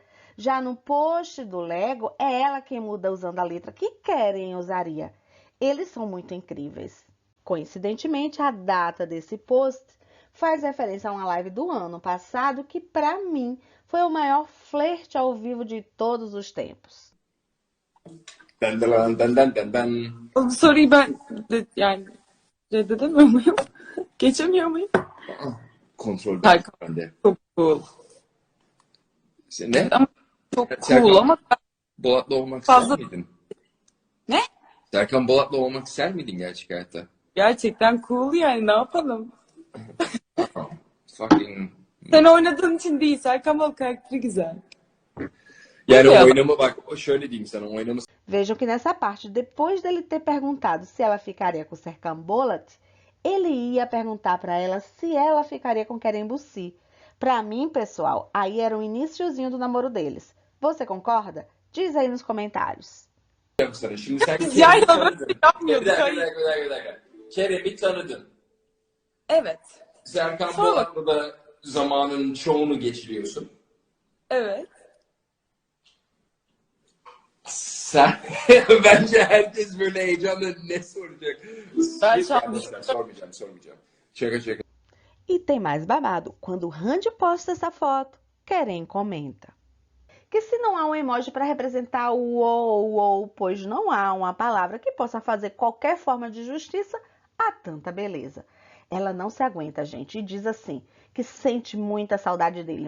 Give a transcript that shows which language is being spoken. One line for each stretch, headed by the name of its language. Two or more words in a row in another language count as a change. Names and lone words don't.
Portuguese: Já no post do Lego, é ela quem muda usando a letra que Keren usaria. Eles são muito incríveis. Coincidentemente, a data desse post faz referência a uma live do ano passado que, para mim, foi o maior flerte ao vivo de todos os tempos.
Turkish: Bu soruyu ben yani reddedemiyor muyum? Geçemiyor muyum? Kontrol Harika. bende. Çok cool. Ne? Ama çok Serkan, cool ama Bolat'la olmak Fazla- ister miydin? ne? Serkan Bolat'la olmak ister miydin gerçek hayatta? Gerçekten cool yani ne yapalım? Fucking... Sen oynadığın için değil. Serkan Bal karakteri güzel. Yani Ya. oynama bak şöyle diyeyim sana oynaması
Portuguese: Vejam que nessa parte, depois dele ter perguntado se ela ficaria com Serkan Bolat, ele ia perguntar para ela se ela ficaria com Kerem Bürsin. Para mim, pessoal, aí era o iniciozinho do namoro deles. Você concorda? Diz aí nos comentários.
Turkish: sana. Şimdi sen Biz Kerem'i yan yana tanıdın. böyle yapmıyorduk. Bir Hayır. dakika. Kerem'i tanıdın. Evet. Serkan Sonra- Bolat'la da zamanın çoğunu geçiriyorsun. Evet. Sen bence herkes böyle heyecanla ne soracak? Ben şu an Sormayacağım. Şaka.
Portuguese: E tem mais babado. Quando o Randy posta essa foto, Kerem comenta que se não há um emoji para representar o ou, pois não há uma palavra que possa fazer qualquer forma de justiça a tanta beleza. Ela não se aguenta, gente, e diz assim, que sente muita saudade dele.